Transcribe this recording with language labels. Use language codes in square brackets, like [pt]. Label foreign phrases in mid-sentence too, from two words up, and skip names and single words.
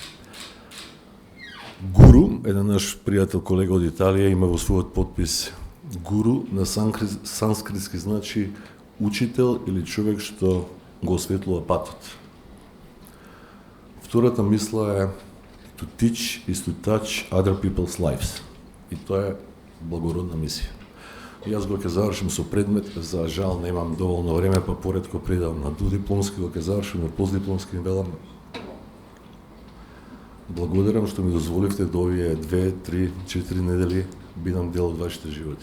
[mk] Гуру, еден наш пријател, колега од Италија, има во својот подпис гуру, на санскритски значи учител или човек што го осветлува патот. Втората мисла е [en] to teach is to touch other people's lives. [mk] И тоа е благородна мисија. Јас го ќе завршим со предмет, за жал немам доволно време, па поредко предавам на додипломски, го ќе завршим на постдипломски, велам благодарам што ми дозволивте до овие 2, 3, 4 недели бидам дел од вашите животи.